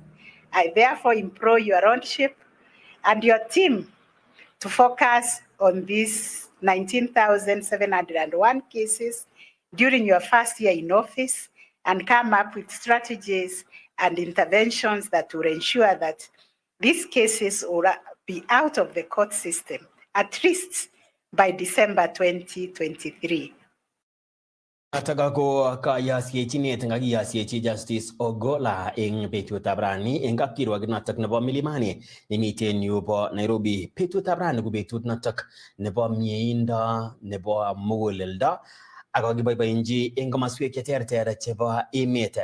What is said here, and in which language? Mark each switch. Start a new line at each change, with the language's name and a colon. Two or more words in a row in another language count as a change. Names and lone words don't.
English: I therefore implore your lordship and your team to focus on these 19,701 cases during your first year in office and come up with strategies and interventions that will ensure that these cases will be out of the court system at least by December 2023.
Kalenjin: Ataka ko kayasyechinet nga kiyasyechi Justice Ogola eng betutab rani eng kapkirwok notok nebo Milimani nemiten yu bo Nairobi. Betutab rani ko betut notok nebo mieindo nebo muguleldo ako kiboiboenji eng komaswek cheterter chebo emet.